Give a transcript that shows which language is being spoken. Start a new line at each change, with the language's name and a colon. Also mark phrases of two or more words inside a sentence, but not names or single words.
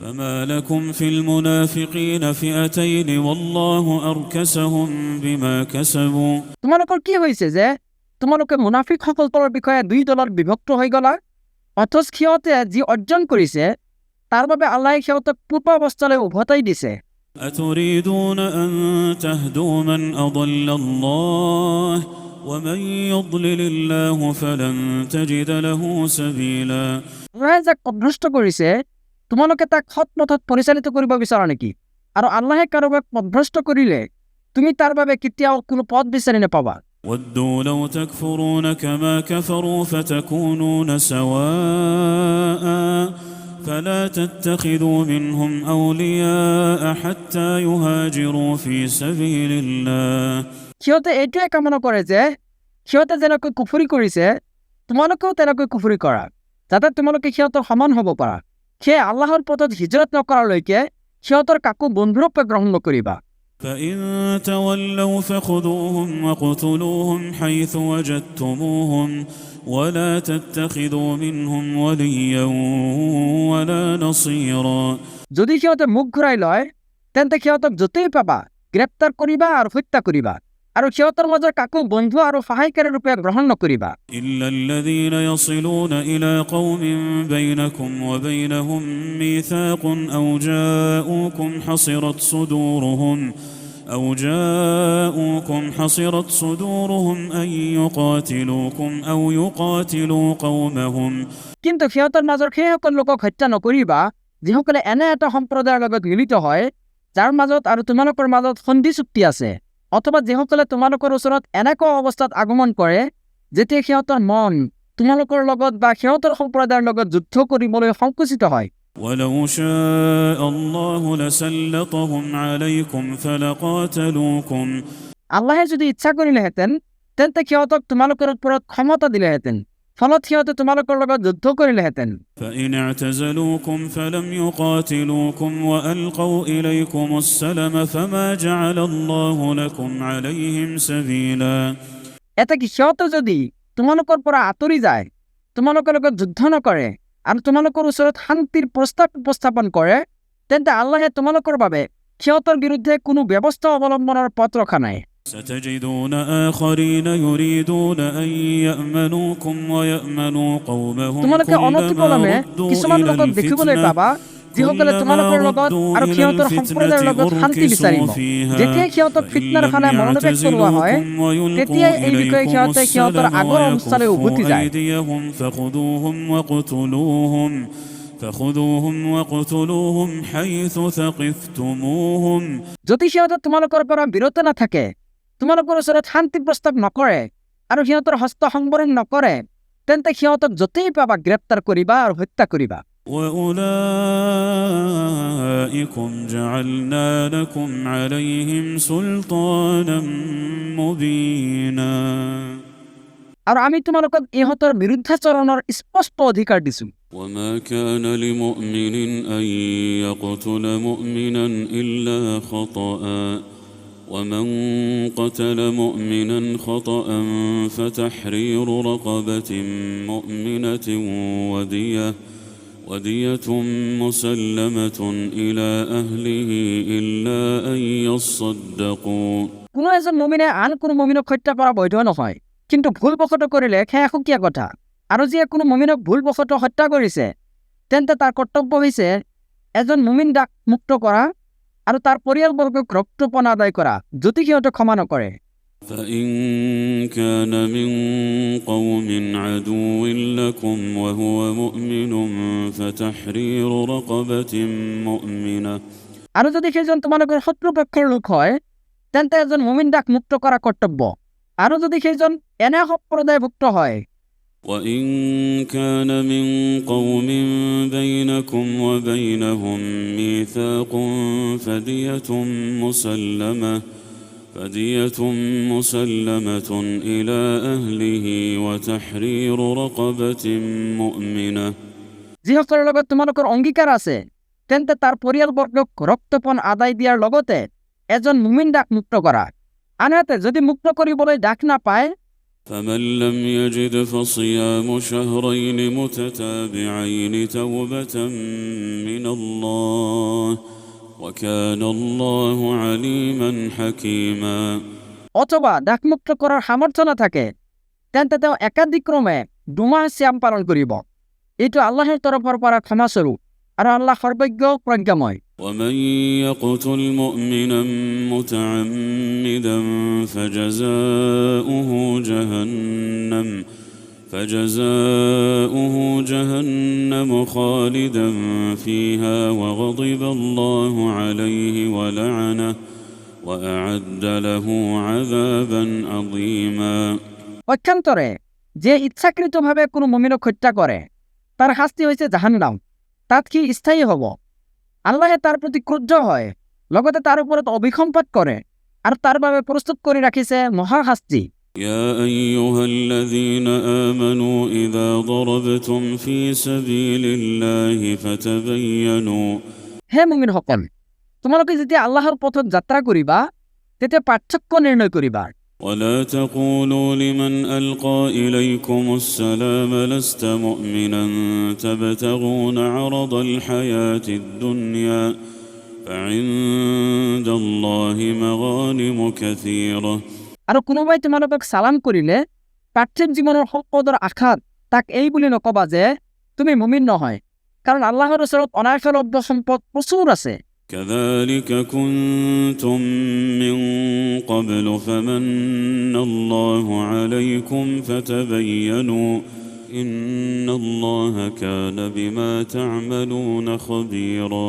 Arabic: فما لكم في المنافقين فئتين والله أركسهم بما كسبوا
Assamese: তোমালোকৰ কি হৈছে যে তোমালোকে মুনাফিকসকলৰ বিষয়ে দুই দলত বিভক্ত হৈ গলা অথচ সিহঁতে যি অৰ্জন কৰিছে তাৰ বাবে আল্লাহে সিহঁতক পূৰ্বাৱস্থালৈ উভতাই দিছে
Arabic: أتريدون أن تهدوا من أضل الله ومن يضلل الله فلن تجد له سبيلا
Assamese: আল্লাহে যাক পথভ্ৰষ্ট কৰিছে তোমালোকে তাক সৎ পথত পৰিচালিত কৰিব বিচাৰা নেকি আৰু আল্লাহে কাৰোবাক পথভ্ৰষ্ট কৰিলে তুমি তাৰ বাবে কেতিয়াও কোনো পথ বিচাৰি নাপাবা
Arabic: ودوا لو تكفرون كما كفروا فتكونون سواء فلا تتخذوا منهم أولياء حتى يهاجروا في سبيل الله
Assamese: সিহঁতে এইটোৱে কামনা কৰে যে সিহঁতে যেনেকৈ কুফৰি কৰিছে তোমালোকেও তেনেকৈ কুফৰি কৰা যাতে তোমালোকে সিহঁতৰ সমান হ'ব পাৰা সেয়ে আল্লাহৰ পথত হিজৰত নকৰালৈকে সিহঁতৰ কাকো বন্ধুৰূপে গ্ৰহণ নকৰিবা
Arabic: فإن تولوا فخذوهم وقتلوهم حيث وجدتموهم ولا تتخذوا منهم وليا ولا نصيرا
Assamese: যদি সিহঁতে মুখ ঘূৰাই লয় তেন্তে সিহঁতক য'তেই পাবা গ্ৰেপ্তাৰ কৰিবা আৰু হত্যা কৰিবা আৰু সিহঁতৰ মাজৰ কাকো বন্ধু আৰু সহায়কাৰী ৰূপে গ্ৰহণ নকৰিবা
Arabic: إلا الذين يصلون إلى قوم بينكم وبينهم ميثاق أو جاءوكم حصرت صدورهم أن يقاتلوكم أو يقاتلوا قومهم
Assamese: কিন্তু সিহঁতৰ মাজৰ সেইসকল লোকক হত্যা নকৰিবা যিসকলে এনে এটা সম্প্ৰদায়ৰ লগত মিলিত হয় যাৰ মাজত আৰু তোমালোকৰ মাজত সন্ধি চুক্তি আছে অথবা যিসকলে তোমালোকৰ ওচৰত এনেকুৱা অৱস্থাত আগমন কৰে যেতিয়া সিহঁতৰ মন তোমালোকৰ লগত বা সিহঁতৰ সম্প্ৰদায়ৰ লগত যুদ্ধ কৰিবলৈ সংকুচিত হয়
Arabic: ولو شاء الله لسلطهم عليكم فلقاتلوكم
Assamese: আল্লাহে যদি ইচ্ছা কৰিলেহেঁতেন তেন্তে সিহঁতক তোমালোকৰ ওপৰত ক্ষমতা দিলেহেঁতেন ফলত সিহঁতে তোমালোকৰ লগত যুদ্ধ কৰিলেহেঁতেন
Arabic: فإن اعتزلوكم فلم يقاتلوكم وألقوا إليكم السلم فما جعل الله لكم عليهم سبيلا
Assamese: এটা কি সিহঁতে যদি তোমালোকৰ পৰা আঁতৰি যায় তোমালোকৰ লগত যুদ্ধ নকৰে আৰু তোমালোকৰ ওচৰত শান্তিৰ প্ৰস্তাৱ উপস্থাপন কৰে তেন্তে আল্লাহে তোমালোকৰ বাবে সিহঁতৰ বিৰুদ্ধে কোনো ব্যৱস্থা অৱলম্বনৰ পথ ৰখা নাই
Arabic: ستجدون آخرين يريدون أن يأمنوكم ويأمنوا قومهم
Assamese: তোমালোকে অনতিপলমে কিছুমান লোকক দেখিবলৈ পাবা যিসকলে তোমালোকৰ লগত আৰু সিহঁতৰ সম্প্ৰদায়ৰ লগত শান্তি বিচাৰিব যেতিয়া সিহঁতক ফিতনাৰ ফালে মনোনিৱেশ কৰোৱা হয় তেতিয়াই এই বিষয়ে সিহঁতে সিহঁতৰ আগৰ অৱস্থালৈ উভতি যায়
Arabic: فخذوهم وقتلوهم حيث ثقفتموهم
Assamese: যদি সিহঁতে তোমালোকৰ পৰা বিৰত নাথাকে তোমালোকৰ ওচৰত শান্তি প্ৰস্তাৱ নকৰে আৰু সিহঁতৰ হস্ত সংবৰণ নকৰে তেন্তে সিহঁতক য'তেই পাবা গ্ৰেপ্তাৰ কৰিবা আৰু হত্যা কৰিবা
Arabic: وأولئكم جعلنا لكم عليهم سلطانا مبينا
Assamese: আৰু আমি তোমালোকক ইহঁতৰ বিৰুদ্ধাচৰণৰ স্পষ্ট অধিকাৰ দিছো
Arabic: وما كان لمؤمن أن يقتل مؤمنا إلا خطأ ومن قتل مؤمنا خطأ فتحرير رقبة مؤمنة ودية مسلمة إلى أهله إلا أن يصدقوا
Assamese: কোনো এজন মুমিনে আন কোনো মুমিনক হত্যা কৰা বৈধ নহয় কিন্তু ভুলবশতঃ কৰিলে সেয়া সুকীয়া কথা আৰু যিয়ে কোনো মুমিনক ভুলবশতঃ হত্যা কৰিছে তেন্তে তাৰ কৰ্তব্য হৈছে এজন মুমিনক মুক্ত কৰা আৰু তাৰ পৰিয়ালবৰ্গক ৰক্তপণ আদায় কৰা যদি সিহঁতে ক্ষমা নকৰে
Arabic: فإن كان من قوم عدو لكم وهو مؤمن فتحرير رقبة مؤمنة
Assamese: আৰু যদি সেইজন তোমালোকৰ শত্ৰুপক্ষৰ লোক হয় তেন্তে এজন মুমিনক মুক্ত কৰা কৰ্তব্য আৰু যদি সেইজন এনে সম্প্ৰদায়ভুক্ত হয়
Arabic: وإن كان من قوم بينكم وبينهم ميثاق فدية مسلمة إلى أهله وتحرير رقبة مؤمنة
Assamese: যিসকলৰ লগত তোমালোকৰ অংগীকাৰ আছে তেন্তে তাৰ পৰিয়ালবৰ্গক ৰক্তপণ আদায় দিয়াৰ লগতে এজন মুমিনক মুক্ত কৰা আনহাতে যদি মুক্ত কৰিবলৈ ডাক নাপায়
Arabic: فمن لم يجد فصيام شهرين متتابعين توبة من الله وكان الله عليما حكيما
Assamese: অথবা
Bangla: ডাকমুক্ত করার সামর্থ্য না থাকে
Assamese: তেন্তে তেওঁ একাধিক্ৰমে 2 মাহ সিয়াম পালন কৰিব। এইটো আল্লাহৰ তৰফৰ পৰা ক্ষমাস্বৰূপ আৰু আল্লাহ সৰ্বজ্ঞ প্ৰজ্ঞাময়।
Arabic: ومن يقتل مؤمنا متعمدا فجزاؤه جهنم خالدا فيها وغضب الله عليه ولعنه وأعد له عذابا عظيما
Assamese: পক্ষান্তৰে যে ইচ্ছাকৃতভাৱে কোনো মুমিনক হত্যা কৰে তাৰ শাস্তি হৈছে জাহান্নাম, তাত সি স্থায়ী হ'ব। আল্লাহে তাৰ প্ৰতি ক্ৰুদ্ধ হয়, লগতে তাৰ ওপৰত অভিসম্পাত কৰে আৰু তাৰ বাবে প্ৰস্তুত কৰি ৰাখিছে মহাশাস্তি।
Arabic: يا أيها الذين آمنوا إذا ضربتم في سبيل الله فتبينوا
Assamese: হে মুমিনসকল, তোমালোকে যেতিয়া আল্লাহৰ পথত যাত্ৰা কৰিবা তেতিয়া পাৰ্থক্য নিৰ্ণয় কৰিবা।
Arabic: ولا تقولوا لمن ألقى إليكم السلام لست مؤمنا تبتغون عرض الحياة الدنيا فعند الله مغانم كثيرة
Assamese: আৰু কোনোবাই তোমালোকক সালাম কৰিলে পাৰ্থিৱ জীৱনৰ সম্পদৰ আশাত তাক এই বুলি নকবা যে তুমি মুমিন নহয়, কাৰণ আল্লাহৰ ওচৰত অনাশলব্ধ সম্পদ প্ৰচুৰ আছে।
Arabic: كذلك كنتم من قبل فمن الله عليكم فتبينوا إن الله كان بما تعملون خبيرا